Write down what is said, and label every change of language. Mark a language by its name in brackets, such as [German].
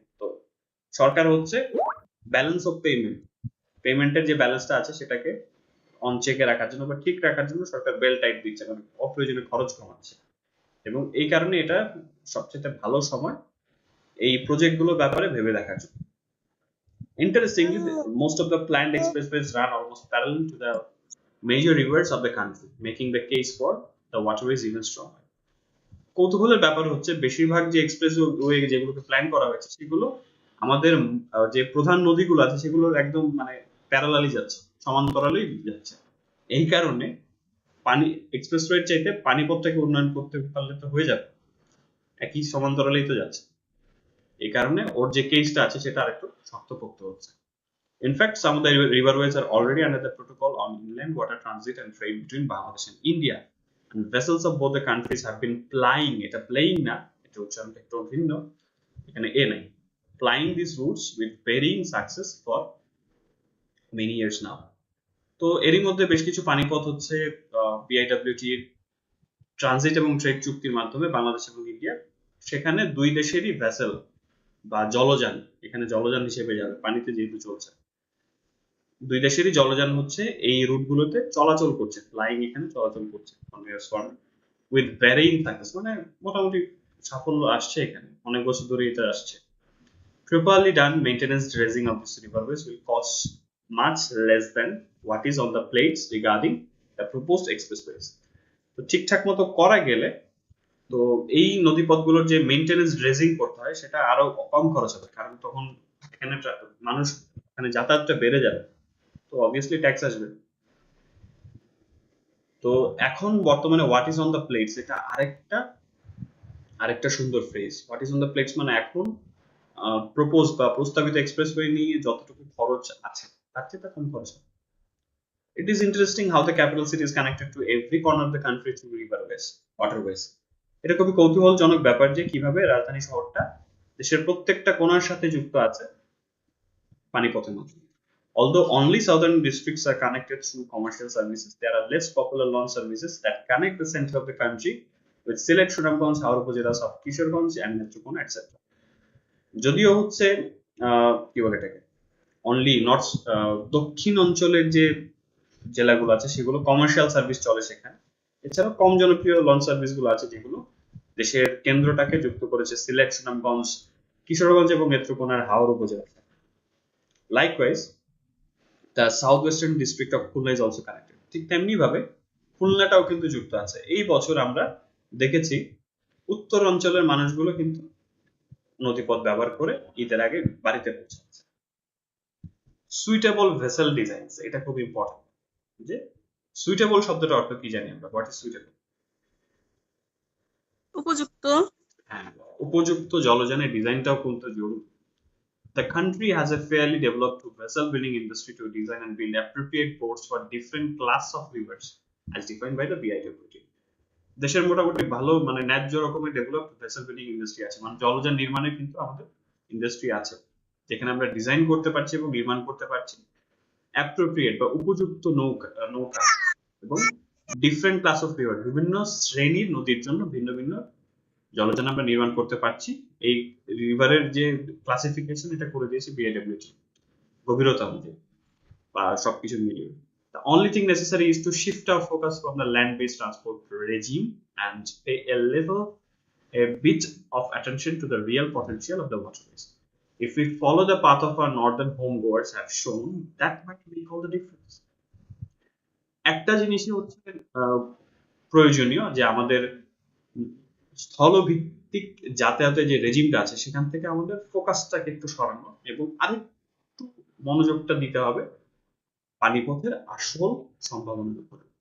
[Bangla] তো সরকার হচ্ছে balance of পেমেন্টের যে ব্যালেন্সটা আছে সেটাকে অন চেকে রাখার জন্য বা ঠিক রাখার জন্য সরকার বেল্ট টাইট দিচ্ছে, মানে অপ্রয়োজনীয় খরচ কমাচ্ছে। এবং এই কারণে এটা সবচেয়ে ভালো সময় এই প্রজেক্টগুলোর ব্যাপারে ভেবে দেখার জন্য। [English] Interestingly, most of the planned expressways run almost parallel to the major rivers of the country, making the case for the waterway is even stronger. [Bangla] কৌতূহলের ব্যাপার হচ্ছে বেশিরভাগ যে এক্সপ্রেসওয়ে যেগুলোকে প্ল্যান করা হয়েছে সেগুলো আমাদের যে প্রধান নদীগুলো আছে সেগুলোর একদম মানে প্যারালালি যাচ্ছে, সমান্তরালেই যাচ্ছে। এই কারণে পানি এক্সপ্রেসওয়ের চাইতে পানিপথটাকে উন্নয়ন করতে পারলে তো হয়ে যাবে, একই সমান্তরালেই তো যাচ্ছে। এই কারণে ওর যে কেসটা আছে সেটা আরেকটু শক্তপোক্ত হচ্ছে। [English] In fact, some of the riverways are already under the protocol on inland water transit and trade between Bangladesh and India. And vessels of both the countries have been plying, [Bangla] এটা playing না, এটা উচ্চারণ একটু ভিন্ন, এখানে এ নাই, [English] plying these routes with varying success for many years now. [Bangla] তো এরই মধ্যে বেশ কিছু পানিপথ হচ্ছে বিআইডব্লিউটি ট্রানজিট এবং ট্রেড চুক্তির মাধ্যমে বাংলাদেশ এবং ইন্ডিয়া, সেখানে দুই দেশেরই ভেসেল বা জলযান, এখানে জলযান হিসেবে যাবে, পানিতে যেহেতু চলছে, দুই দেশেরই জলযান হচ্ছে এই রুটগুলোতে চলাচল করছে, ফ্লাইং এখানে চলাচল করছে [English] with varying success, [Bangla] মানে মোটামুটি সাফল্য আসছে, এখানে অনেক বছর ধরে এটা আসছে। [English] Properly done maintenance dredging of these riverways will cost much less than what is on the plates regarding the proposed expressways. [Bangla] তো ঠিকঠাক মতো করা গেলে তো এই নদীপথগুলোর যে মেইনটেনেন্স ড্রেজিং করতে হয় সেটা আরো কম খরচ হবে, কারণ তখন এখানে মানুষ এখানে যাতায়াতটা বেড়ে যাবে, তো অবভিয়াসলি ট্যাক্স আসবে। তো এখন বর্তমানে [English] what is on the plates, [Bangla] এটা আরেকটা সুন্দর phrase. [English] what is on the plates [Bangla] মানে এখন প্রপোজ বা প্রস্তাবিত এক্সপ্রেসওয়ে নিয়ে যতটুকু খরচ আছে তার চেয়ে কম খরচ হবে। [English] It is interesting how the capital city is connected to every corner of the country through waterways. [Bangla] এটা খুবই কৌতূহলজনক ব্যাপার যে কিভাবে রাজধানী শহরটা দেশের প্রত্যেকটা কোণার সাথে যুক্ত আছে পানিপথের মাধ্যমে। [English] Although only southern districts are connected through commercial services, there are less popular launch services that connect the center of the country with Sylhet, Sunamganj, Howrah উপজেলা, Kishoreganj and Netrokona etc. [Bangla] যদিও হচ্ছে কি বলে এটাকে অনলি নর্থ দক্ষিণ অঞ্চলের যে জেলাগুলো আছে সেগুলো কমার্শিয়াল সার্ভিস চলে সেখানে, এছাড়াও কম জনপ্রিয় লঞ্চ সার্ভিস গুলো আছে যেগুলো দেশের কেন্দ্রটাকে যুক্ত করেছে সিলেট, সুনামগঞ্জ, কিশোরগঞ্জ এবং নেত্রকোনার হাওর উপজেলা। [English] Likewise, the southwestern district of Khulna is also connected. [Bangla] ঠিক তেমনি ভাবে খুলনাটাও কিন্তু যুক্ত আছে। এই বছর আমরা দেখেছি উত্তর অঞ্চলের মানুষগুলো কিন্তু নদীপথ ব্যবহার করে ঈদের আগে বাড়িতে পৌঁছাচ্ছে। [English] suitable vessel designs, [Bangla] এটা খুব ইম্পর্টেন্ট। যে সুইটেবল শব্দটার অর্থ কি জানি আমরা, [English] What is suitable? [Bangla] উপযুক্ত। হ্যাঁ, উপযুক্ত জলযানের ডিজাইনটাও কিন্তু জরুরি। [English] The country has a fairly developed vessel building industry to design and build appropriate ports for different class of rivers as defined by the BIWT. [Bangla] দেশের মোটামুটি ভালো মানে ন্যায্য রকমের ডেভেলপড ভেসেল বিল্ডিং ইন্ডাস্ট্রি আছে, মানে জলযান নির্মাণের কিন্তু আমাদের ইন্ডাস্ট্রি আছে যেখানে আমরা ডিজাইন করতে পারছি এবং নির্মাণ করতে পারছি অ্যাপ্রোপ্রিয়েট বা উপযুক্ত নৌকা এবং ডিফারেন্ট ক্লাস অফ রিভার, বিভিন্ন শ্রেণীর নদীর জন্য ভিন্ন ভিন্ন জলযান আমরা নির্মাণ করতে পারছি। এই রিভারের যে ক্লাসিফিকেশন এটা করে দিয়েছে বিআইডব্লিউটি গভীরতা অনুযায়ী বা সবকিছু মিলিয়ে। [English] The only thing necessary is to shift our focus from the land-based transport regime and pay a bit of attention to the real potential of the waterways. If we follow the path of our northern homegoers have shown, that might make all the difference. [Bangla] একটা জিনিসই হচ্ছে প্রয়োজনীয় যে আমাদের স্থলভিত্তিক যাতায়াতের যে রেজিমটা আছে সেখান থেকে আমাদের ফোকাসটাকে একটু সরানো এবং আরেকটু মনোযোগটা দিতে হবে পানিপথের আসল সম্ভাবনার উপরে।